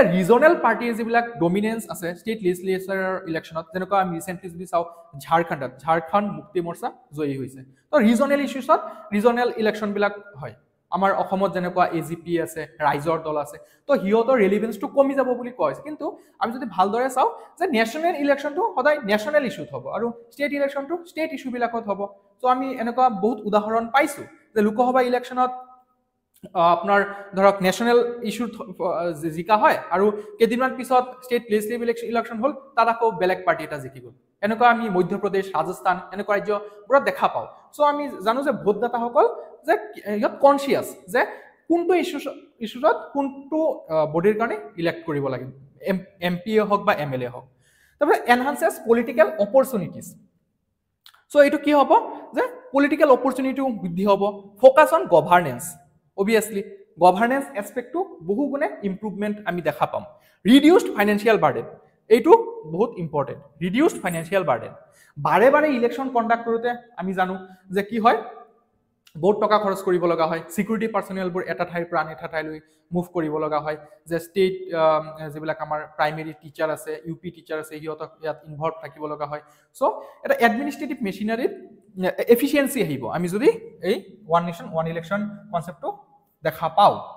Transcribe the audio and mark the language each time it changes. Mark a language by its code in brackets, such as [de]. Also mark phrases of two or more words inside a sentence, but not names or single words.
[en] regional party's [as] যিবিলাক ডমিনেন্স আছে [en] state legislature election [as] যেনেকুৱা আমি ৰিসেন্টলি যদি চাও ঝাৰখণ্ড মুক্তি মৰ্চা জয়ী হৈছে তো [en] regional issues regional election [as] বিলাক হয় আমাৰ অসমত যেনেকুৱা এজিপি আছে ৰাইজৰ দল আছে তো হিয়তৰ ৰিলেভেন্সটো কমি যাব বুলি কয় কিন্তু আমি যদি ভালদৰে চাও যে [en] national election [as] সদায় [en] national issue [as] হ'ব আৰু [en] state election state issue [as] বিলাকত হ'ব তো আমি এনেকুৱা বহুত উদাহৰণ পাইছো যে লোকসভা ইলেকশ্যনত আপোনাৰ ধৰক [en] national issue [as] জিকা হয় আৰু কেইদিনমান পিছত [en] state legislative election [as] হ'ল তাত আকৌ বেলেগ পাৰ্টি এটা জিকি গ'ল এনেকুৱা আমি মধ্যপ্ৰদেশ ৰাজস্থান এনেকুৱা ৰাজ্যবোৰত দেখা পাওঁ চ' আমি জানো যে ভোটদাতাসকল যে ইহঁত কনচিয়াছ যে কোনটো ইস্যুত কোনটো বডিৰ কাৰণে ইলেক্ট কৰিব লাগে MP হওক বা MLA হওক তাৰপৰা [en] enhances political opportunities [as] চ' এইটো কি হ'ব যে [en] political opportunity [as] বৃদ্ধি হ'ব [en] focus on governance obviously governance aspect [as] to বহু গুণে ইমপ্ৰুভমেন্ট আমি দেখা পাম [en] reduced financial burden [as] এইটো বহুত ইম্পৰ্টেন্ট [en] reduced financial burden [as] বাৰে বাৰে ইলেকশ্যন কণ্ডাক্ট কৰোতে আমি জানো যে কি হয় বহুত টকা খৰচ কৰিব লগা হয় [en] security personnel [as] এটা ঠাইৰ পৰা আন এটা ঠাইলৈ মুভ কৰিব লগা হয় যে ষ্টেট যিবিলাক আমাৰ [en] primary teacher [as] আছে UP টিচাৰ আছে হিহঁতক ইয়াত ইনভলভ থাকিব লগা হয় চ' এটা [en] administrative machinery [as] এফিচিয়েন্সি আহিব আমি যদি এই [en] one nation one election concept [as] দেখা পাওঁ